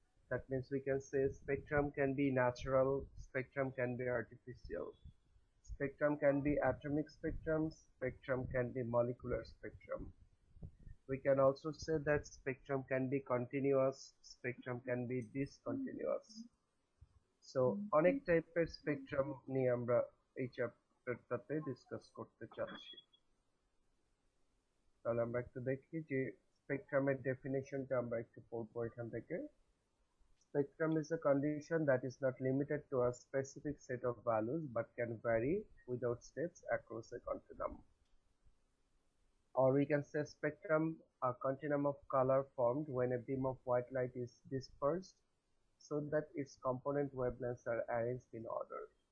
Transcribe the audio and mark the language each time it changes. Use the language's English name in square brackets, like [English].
[English] That means we can say spectrum can be natural, spectrum can be artificial, spectrum can be atomic spectrum, spectrum can be molecular spectrum. We can also say that spectrum can be continuous, spectrum can be discontinuous. [Bangla] So অনেক টাইপের spectrum নিয়ে আমরা এই চ্যাপ্টারটাতে discuss করতে চাচ্ছি। তাহলে আমরা একটু দেখি যে স্পেকট্রামের ডেফিনেশনটা আমরা একটু পড়বো এখান থেকে। [English] Spectrum is a condition that is not limited to a specific set of values but can vary without steps across a continuum. Or we can say spectrum, a continuum of color formed when a beam of white light is dispersed so that its component wavelengths are arranged in order.